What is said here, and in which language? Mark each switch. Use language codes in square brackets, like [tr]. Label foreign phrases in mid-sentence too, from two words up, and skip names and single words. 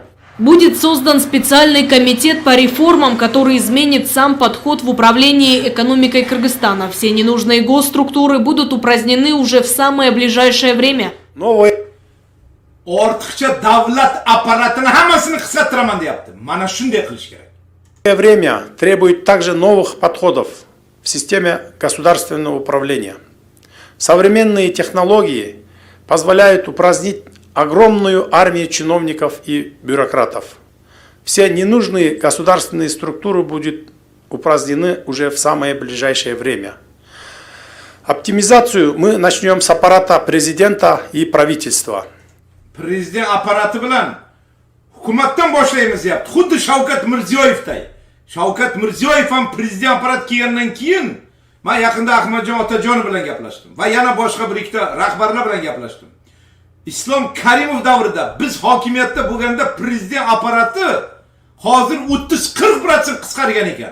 [ru] Будет создан специальный комитет по реформам, который изменит сам подход в управлении экономикой Кыргызстана. Все ненужные госструктуры будут упразднены уже в самое ближайшее время. Новое [uz] Ortiqcha davlat apparatini hammasini qisqartiraman deyapti. Mana shunday qilish kerak. [ru] время требует также новых подходов в системе государственного управления. Современные технологии позволяют упразднить огромную армию чиновников и бюрократов. Все ненужные государственные структуры будут упразднены уже в самое ближайшее время. Оптимизацию мы начнем с аппарата президента и правительства. [uz] Prezident apparati bilan hukumatdan boshlaymiz deyapti. Xuddi Shavkat Mirziyoyevday. Shavkat Mirziyoyev ham prezident apparat kelgandan keyin men yaqinda Ahmadjon Otajonov bilan gaplashdim va yana boshqa bir ikkita rahbarlar bilan gaplashdim. Islom Karimov davrida biz hokimiyatda bo'lganda prezident apparati hozir 30-40% qisqargan ekan.